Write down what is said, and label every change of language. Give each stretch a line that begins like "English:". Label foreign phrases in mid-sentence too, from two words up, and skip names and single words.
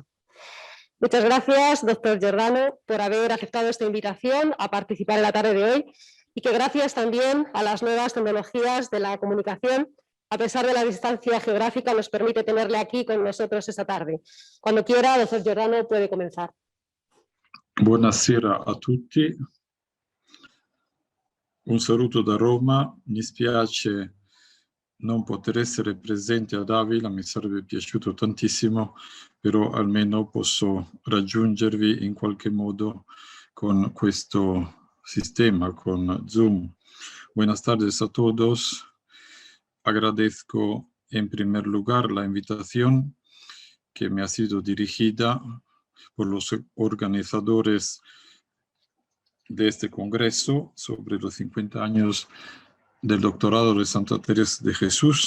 Spanish: Muchas gracias, doctor Giordano, por haber aceptado esta invitación a participar en la tarde de hoy, y que gracias también a las nuevas tecnologías de la comunicación, a pesar de la distancia geográfica, nos permite tenerle aquí con nosotros esta tarde. Cuando quiera, doctor Giordano, puede comenzar.
Italian: Buonasera a tutti. Un saluto da Roma. Mi spiace non poter essere presente ad Avila, mi sarebbe piaciuto tantissimo, però almeno posso raggiungervi in qualche modo con questo sistema, con Zoom.
Spanish: Buenas tardes a todos. Agradezco en primer lugar la invitación que me ha sido dirigida por los organizadores de este congreso sobre los 50 años del doctorado de Santa Teresa de Jesús.